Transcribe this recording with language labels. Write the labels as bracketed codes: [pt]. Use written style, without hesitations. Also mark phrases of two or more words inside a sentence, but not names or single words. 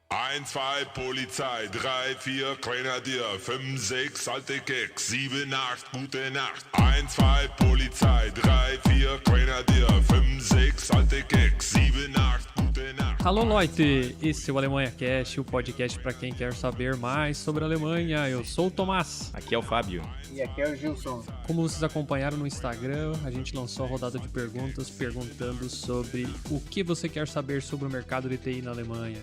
[de] 1, 2 Polizei, 3, 4 Grenadier, 5, 6 alte Keks, 7, 8 gute Nacht. 1, 2 Polizei, 3, 4 Grenadier, 5, 6 alte Keks, 7, 8 gute Nacht. [pt] Alô, Leute! Esse é o Alemanha Cast, o podcast para quem quer saber mais sobre a Alemanha. Eu sou o Tomás. Aqui é o Fábio. E aqui é o Gilson. Como vocês acompanharam no Instagram, a gente lançou a rodada de perguntas perguntando sobre o que você quer saber sobre o mercado de TI na Alemanha.